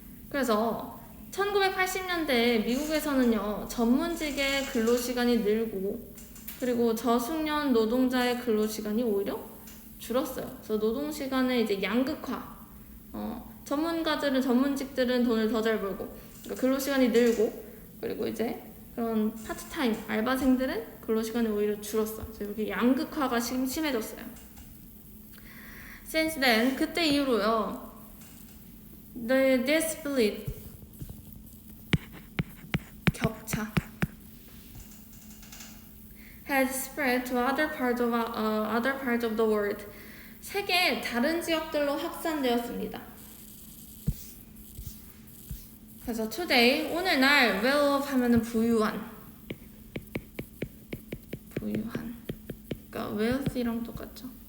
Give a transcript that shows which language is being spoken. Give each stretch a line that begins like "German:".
Korean: 그래서 1980년대 미국에서는요, 전문직의 근로시간이 늘고, 그리고 저숙련 노동자의 근로시간이 오히려 줄었어요. 그래서 노동시간의 이제 양극화, 전문직들은 돈을 더 잘 벌고, 그러니까 근로시간이 늘고, 그리고 이제 그런 파트타임 알바생들은 근로시간이 오히려 줄었어. 그래서 이렇게 양극화가 심해졌어요.
English: Since then,
Korean: 그때 이후로요,
English: this split, 격차, has spread to other parts of the world.
Korean: 세계 다른 지역들로 확산되었습니다. 그래서 today, 오늘날 well-off 하면은 부유한. 그러니까 wealthy랑 똑같죠.